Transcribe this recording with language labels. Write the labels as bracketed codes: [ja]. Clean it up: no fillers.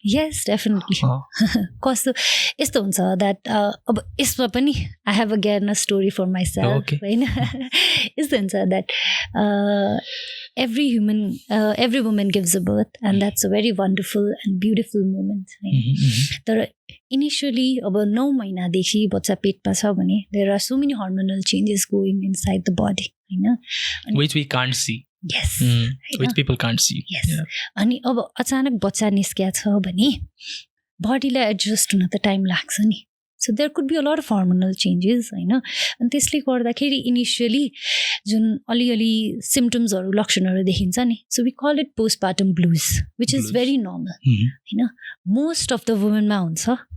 [en] Yes, definitely. [ne] कस्तो यस्तो हुन्छ [en] that अब यसमा पनि I have again a story for myself [ne] होइन यस्तो हुन्छ [en] That every woman gives a birth and that's a very wonderful and beautiful moment. [ne] तर इनिशियली अब 9 महिनादेखि बच्चा पेटमा छ भने [en] there are so many hormonal changes going inside the body होइन which we can't see. Yes. Which people can't see. Yes. [ne] अनि अब अचानक बच्चा निस्किया छ भने बडीलाई एडजस्ट हुन त टाइम लाग्छ नि. [en] so there could be a lot of hormonal changes [ne] होइन अनि त्यसले गर्दाखेरि इनिसियली जुन अलिअलि सिम्टम्सहरू लक्षणहरू देखिन्छ नि [en] So we call it postpartum blues which is very normal होइन most of the वुमेनमा हुन्छ.